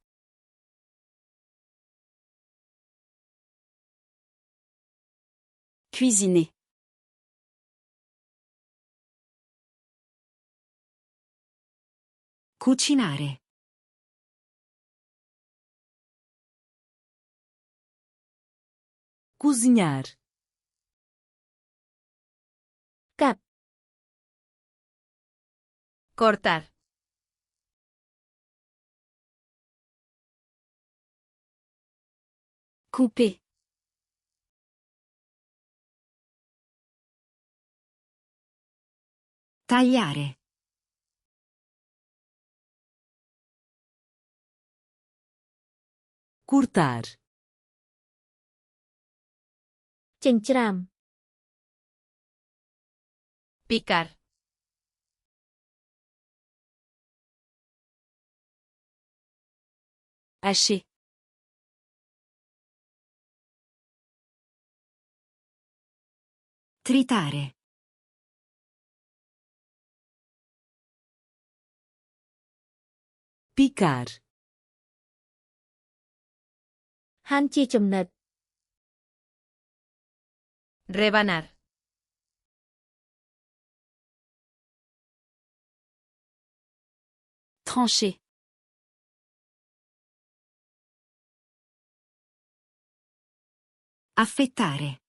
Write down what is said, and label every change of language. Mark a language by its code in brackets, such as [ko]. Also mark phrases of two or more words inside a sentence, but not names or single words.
[fr] Cuisiner. [it] Cucinare. [pt] Cozinhar. [km] កាត់ [es] Cortar. [fr] Couper. [it] Tagliare. [pt] Cortar. [km] ចិញ្ច្រាំ [es] Picar. [fr] Hacher. [it] Tritare. [pt] Picar. [km] ហាន់ជាចំណិត [es] Rebanar. [fr] Trancher. [it] Affettare.